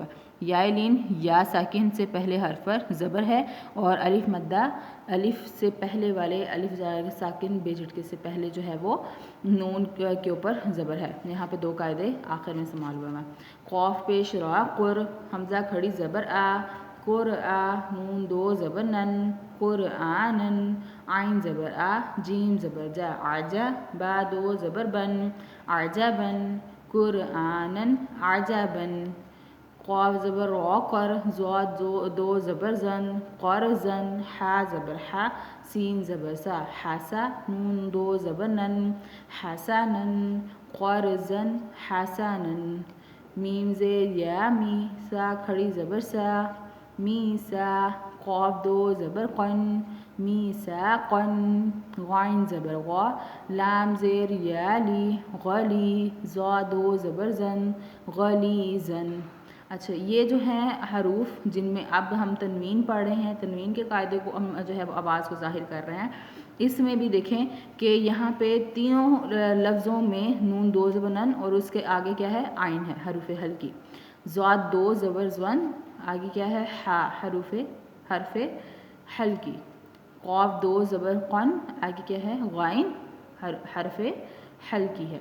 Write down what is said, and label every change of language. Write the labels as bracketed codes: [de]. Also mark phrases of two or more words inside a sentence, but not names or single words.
[ur] یائے لین یا ساکن سے پہلے حرف پر زبر ہے، اور الف مدہ الف سے پہلے والے الف ساکن بے جھٹکے سے پہلے جو ہے وہ نون کے اوپر زبر ہے۔ یہاں پہ دو قاعدے آخر میں استعمال ہوئے ہیں۔ قوف پیش را، قر، حمزہ کھڑی زبر آ، قرآ، نون دو زبر نن، قرآنن، عین زبر آ، جیم زبر جا، عجا، با دو زبر بن، عجبن، [ar] قرآنن عجبن، [ur] قاف زبر را، قر، زاد دو زبر زن، قرزن، حا زبر حا، سین زبر سا، حسا، نون دو زبر نن، حسنن، [ar] قرزن حسنن، [ur] میم زیر یا می، سا کھڑی زبر سا، میسا، قاف دو زبر قن، میساقن، غین زبر غا، لام زیر یا لی، غلی، زا دو زبر زن، غلیزن۔ اچھا، یہ جو ہیں حروف جن میں اب ہم تنوین پڑھ رہے ہیں، تنوین کے قاعدے کو ہم جو ہے آواز کو ظاہر کر رہے ہیں، اس میں بھی دیکھیں کہ یہاں پہ تینوں لفظوں میں نون دو زبر نن اور اس کے آگے کیا ہے، عین ہے، حروف ہلکی، زاد دو زبر زون، آگے کیا ہے، حا، حرف ہلکی، قاف دو زبر قن، آگے کیا ہے، غائن، حرف ہلکی ہے۔